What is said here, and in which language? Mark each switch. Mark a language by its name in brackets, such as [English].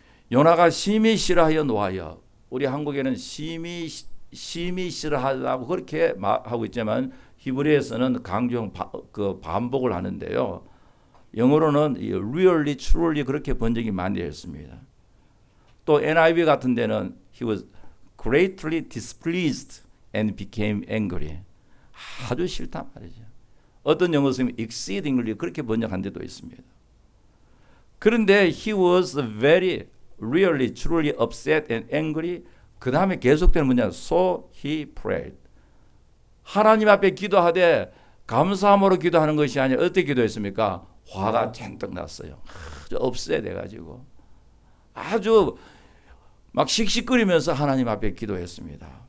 [Korean] 요나가 심히 싫어하여 노하여, 우리 한국에는 심히 싫어하다고 그렇게 하고 있지만 히브리에서는 강조 반복을 하는데요. 영어로는 [English] really, truly [Korean] 그렇게 번역이 많이 되었습니다. 또 NIV 같은 데는 [English] he was greatly displeased and became angry. [Korean] 아주 싫단 말이죠. 어떤 영어 선생님이 exceedingly 그렇게 번역한 데도 있습니다. 그런데 [English] he was very, really, truly upset and angry. [Korean] 그 다음에 계속되는 문제는 [English] so he prayed. [Korean] 하나님 앞에 기도하되 감사함으로 기도하는 것이 아니라 어떻게 기도했습니까? 화가 잔뜩 났어요. 아주 업셋해가지고 아주 막 씩씩거리면서 하나님 앞에 기도했습니다.